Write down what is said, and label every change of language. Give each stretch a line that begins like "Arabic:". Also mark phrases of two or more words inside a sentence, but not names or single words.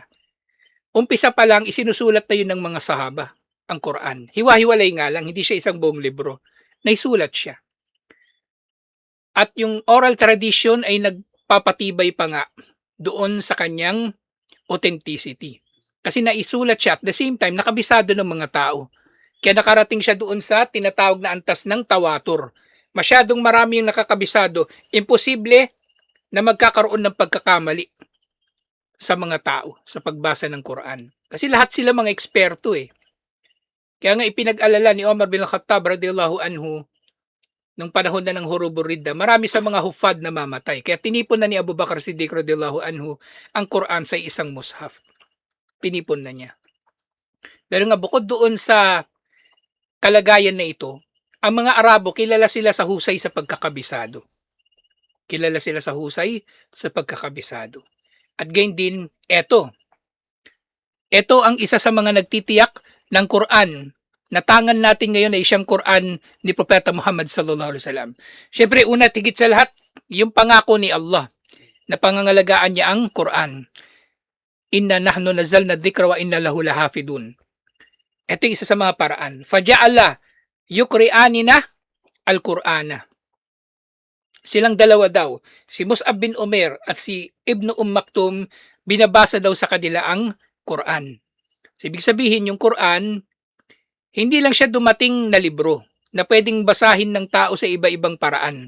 Filipino: Umpisa pa lang, isinusulat na yun ng mga sahaba, ang Quran. Hiwa-hiwalay nga lang, hindi siya isang buong libro. Naisulat siya. At yung
English: oral tradition
Filipino: ay nagpapatibay pa nga doon sa kanyang authenticity. Kasi naisulat siya
English: at the same time
Filipino: nakabisado ng mga tao. Kaya nakarating siya doon sa tinatawag na antas ng tawatur. Masyadong marami yung nakakabisado, imposible na magkakaroon ng pagkakamali sa mga tao sa pagbasa ng Quran. Kasi lahat sila mga eksperto eh. Kaya nga ipinag-alala ni Omar bin Khattab
Arabic: رضي الله عنه
Filipino: nung panahon na ng Hurubur Ridda, marami sa mga huffaz na mamatay. Kaya tinipon na ni Abu Bakar Siddiq
Arabic: رضي الله عنه
Filipino: ang Quran sa isang mushaf. Tinipon na niya. Pero nga bukod doon sa kalagayan na ito, ang mga Arabo kilala sila sa husay sa pagkakabisado. Kilala sila sa husay sa pagkakabisado. At gayon din, eto. Ito ang isa sa mga nagtitiyak ng Quran na tangan natin ngayon ay siyang Quran ni Propeta Muhammad
Arabic: صلى الله عليه وسلم.
Filipino: Syempre, una, tigit sa lahat, yung pangako ni Allah na pangangalagaan niya ang Quran.
Arabic: إنا نحن نزلنا ذكرا وإنا له لحافظون.
Filipino: Ito yung isa sa mga paraan.
Arabic: فجعل يقرئاننا القرآن.
Filipino: Silang dalawa daw, si Mus'ab bin Umair at si Ibn Maktum, binabasa daw sa kanila ang Quran. So, ibig sabihin, yung Quran, hindi lang siya dumating na libro na pwedeng basahin ng tao sa iba-ibang paraan.